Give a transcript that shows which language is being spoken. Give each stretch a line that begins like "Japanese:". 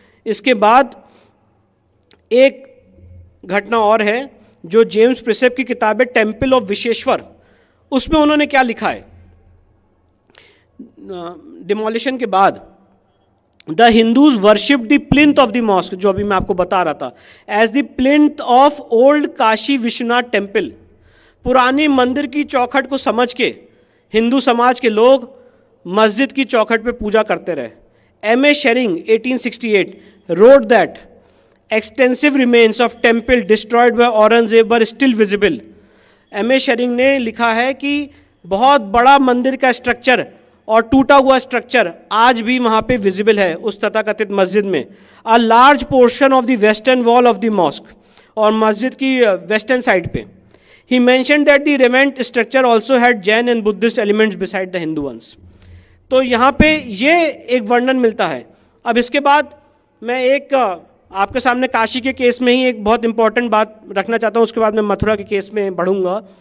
Hindi: इसके बाद एक घटना और है जो जेम्स प्रिसेप की किताब है टेम्पल ऑफ विश्वेश्वर, उसमें उन्होंने क्या लिखा है, डिमोलिशन के बाद,
English: the Hindus worship the plinth of the mosque,
Hindi: जो अभी मैं आपको बता रहा था,
English: As the plinth of old Kashi Vishwanath temple.
Hindi: पुरानी मंदिर की चौखट को समझ के हिंदू समाज के लोग मस्जिद की चौखट पे पूजा करते रहे। M.A.
English: Sherring 1868 wrote that extensive remains of temple destroyed by Aurangzeb were still visible। M.A.
Hindi: Tshering ने लिखा है कि बहुत बड़ा मंदिर का स्ट्रक्चर और टूटा हुआ स्ट्रक्चर आज भी वहाँ पे विजिबल है उस तथाकथित मस्जिद में।
English: a large portion of the western wall of the mosque,
Hindi: और मस्जिद की वेस्टर्न साइड पे।
English: He mentioned that the remnant structure also had Jain and Buddhist elements beside the Hindu ones।
Hindi: तो यहाँ पे ये एक वर्णन मिलता है। अब इसके बाद मैं एक आपके सामने काशी के केस में ही एक बहुत इंपॉर्टेंट बात रखना चाहता हूँ, उसके बाद मैं मथुरा के केस में बढ़ूँगा।